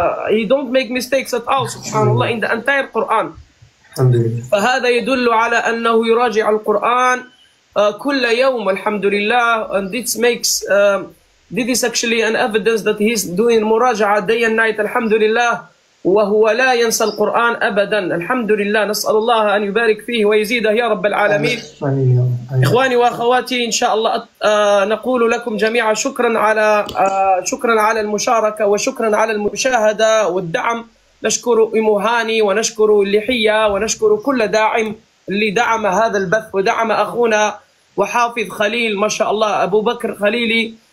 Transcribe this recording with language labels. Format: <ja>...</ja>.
<en>he don't make mistakes at all</en> <ar>سبحان الله</ar> <en>in the entire Quran.</en> <ar>فهذا يدل على أنه يراجع القرآن كل يوم الحمد لله.</ar> <en>and this makes this is actually an evidence that he is doing مراجعة day and night</en> <ar>الحمد لله، وهو لا ينسى القرآن أبدا الحمد لله. نسأل الله أن يبارك فيه ويزيده يا رب العالمين. إخواني وأخواتي إن شاء الله نقول لكم جميعا شكرا على المشاركة، وشكرا على المشاهدة والدعم. نشكر إمو هاني، ونشكر اللحية، ونشكر كل داعم اللي دعم هذا البث، ودعم أخونا وحافظ خليل ما شاء الله أبو بكر خليلي.</ar>